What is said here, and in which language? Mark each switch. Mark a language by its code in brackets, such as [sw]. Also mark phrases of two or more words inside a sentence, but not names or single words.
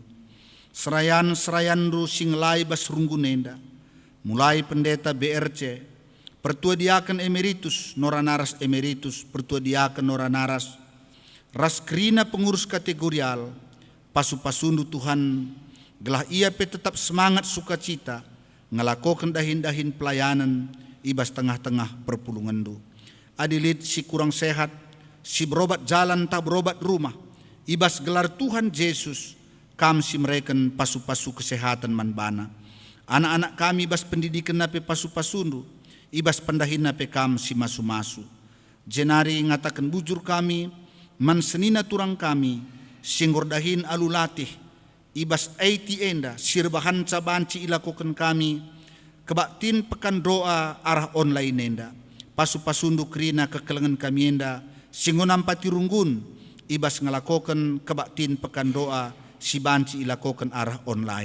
[btx] Serayan-serayandu singlai bas runggunenda, mulai pendeta BRC, pertua diaken emeritus, noranaras emeritus, pertua diaken noranaras, ras kerina pengurus kategorial, pasu-pasundu Tuhan, gelah ia pe tetap semangat sukacita, ngelakokan dahin-dahin pelayanan, ibas tengah-tengah perpulungandu. Adilit si [id] kurang sehat, [btx] si [id] berobat jalan tak berobat rumah, [btx] ibas gelar Tuhan Yesus, kam si mereken pasu-pasu kesehatan manbana. Anak-anak kami ibas pendidikan nape pasu-pasundu, ibas pendahin nape kam si masu-masu. Jenari ngatakan bujur kami, man senina turang kami, singgordahin alulatih, ibas aiti enda, sirbahan cabanci ilakukan kami, kebaktin pekan doa arah online enda, pasu-pasundu kerina kekelengan kami enda, singonam pati runggun, ibas ngelakokan kebaktin pekan doa, si banci ilakokan arah online.